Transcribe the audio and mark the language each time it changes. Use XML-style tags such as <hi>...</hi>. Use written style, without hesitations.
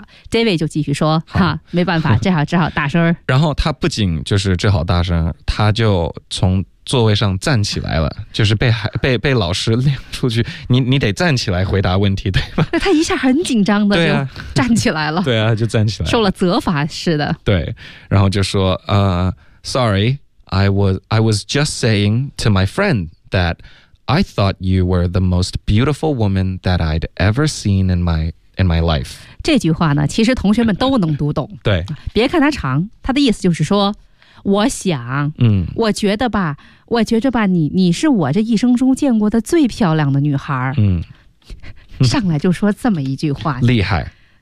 <zh>David 就继续说哈，没办法，只好大声。然后他不仅就是只好大声，他就从座位上站起来了，就是被老师领出去，你得站起来回答问题，对吧？那他一下很紧张的，对啊，就站起来了，对啊，就站起来，受了责罚似的。对，然后就说，</zh> <en>Sorry, I was just saying to my friend that I thought you were the most beautiful woman that I'd ever seen in my in my life.</en> <zh>这句话呢，其实同学们都能读懂。对，别看它长，它的意思就是说，我想，我觉得吧，我觉着吧，你是我这一生中见过的最漂亮的女孩。上来就说这么一句话，厉害，</zh>